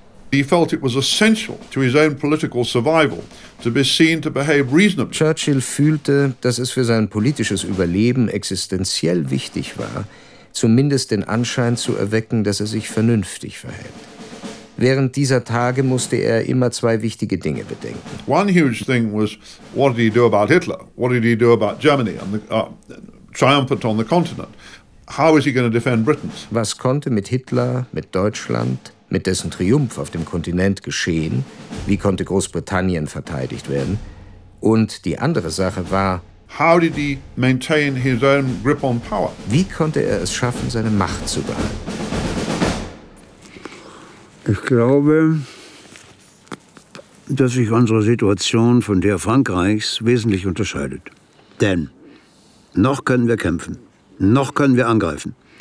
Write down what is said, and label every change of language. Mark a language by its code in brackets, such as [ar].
[en] He felt it was essential to his own political survival to be seen to behave reasonably. [de] Churchill fühlte, dass es für sein politisches Überleben existenziell wichtig war, zumindest den Anschein zu erwecken, dass er sich vernünftig verhält. Während dieser Tage musste er immer zwei wichtige Dinge bedenken. [en] One huge thing was, what did he do about Hitler? What did he do about Germany and the triumphant on the continent? How is he going to defend Britain? [de] Was konnte mit Hitler, mit Deutschland, mit dessen Triumph auf dem Kontinent geschehen? Wie konnte Großbritannien verteidigt werden? Und die andere Sache war, [en] how did he maintain his own grip on power? [de] Wie konnte er es schaffen, seine Macht zu behalten? Ich glaube, dass sich unsere Situation von der Frankreichs wesentlich unterscheidet. Denn noch können wir kämpfen, noch können wir angreifen.